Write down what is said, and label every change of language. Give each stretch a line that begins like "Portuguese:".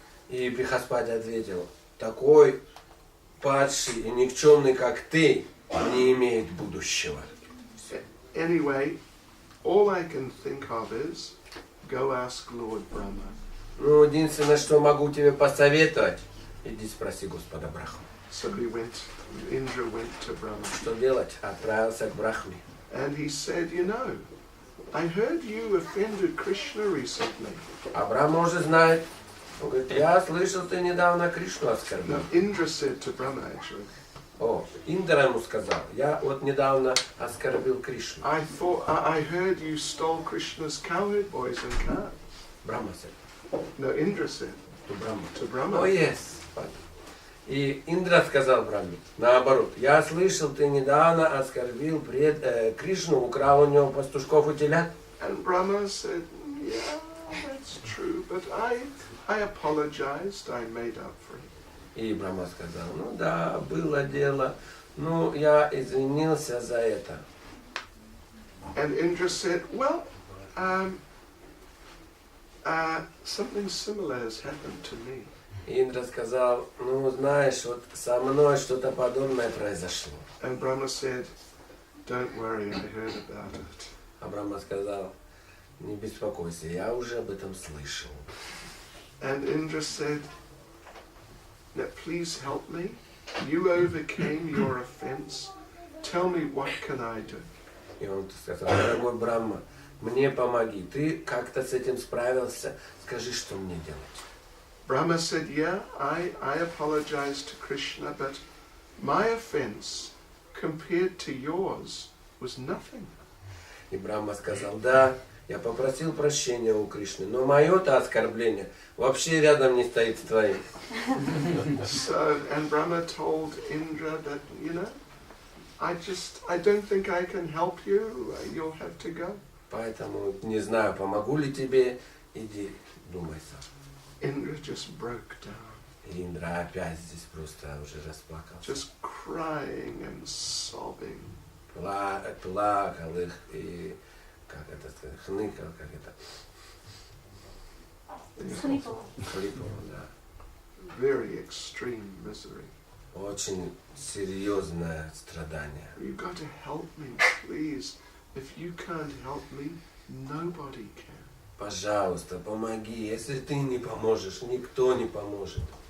Russian: И Брихаспати ответил, такой падший и никчемный, как ты, не имеет будущего.
English: Anyway, all I can think of is, go ask Lord Brahma.
Russian: Ну, единственное, что могу тебе посоветовать, иди спроси Господа Брахму.
English: So Indra went to Brahma.
Russian: Что делать? Отправился к Брахме.
English: And he said, you know, I heard you offended Krishna recently.
Russian: А Брахма уже знает. Он говорит, я слышал, ты недавно Кришну оскорбил.
English: No, Indra said to Brahma actually.
Russian: О, Индра ему сказал, я вот недавно оскорбил Кришну.
English: I heard you stole Krishna's cowherd boys and calves. Брахма said. No, Indra said to Brahma. О, yes.
Russian: И Индра сказал Брахме, наоборот, я слышал, ты недавно оскорбил Кришну, украл у него пастушков и телят.
English: And Brahma said, yeah, that's true, but I apologized, I made up for it.
Russian: И Брахма сказал, ну да, было дело, ну я извинился за это.
English: And Indra said, well, something similar has happened to me.
Russian: И Индра сказал, ну знаешь, вот со мной что-то подобное произошло.
English: And Brahma said, don't worry, I heard about it.
Russian: А Брахма сказал, не беспокойся, я уже об этом слышал.
English: And Indra said, now please help me. You overcame your offense. Tell me, what can I do?
Russian: И он сказал, дорогой Брахма, мне помоги. Ты как-то с этим справился. Скажи, что мне делать.
English: Brahma said, yeah, I apologized to Krishna, but my offense compared to yours was nothing.
Russian: И Брахма сказал, да, я попросил прощения у Кришны, но мое-то оскорбление вообще рядом не стоит с твоим.
English: So, and Brahma told Indra that, you know, I don't think I can help you, you'll have to go.
Russian: Поэтому не знаю, помогу ли тебе, иди, думай сам.
English: Indra just broke down.
Russian: И Индра опять здесь просто уже расплакался.
English: Just crying and sobbing.
Russian: Плакал их и, как это сказать, хныкал, как это. Схлипывал. Хлипал, да.
English: Very extreme misery.
Russian: Очень серьезное страдание.
English: You got to help me, please. If you can't help me, nobody can.
Russian: Пожалуйста, помоги. Если ты не поможешь, никто не поможет.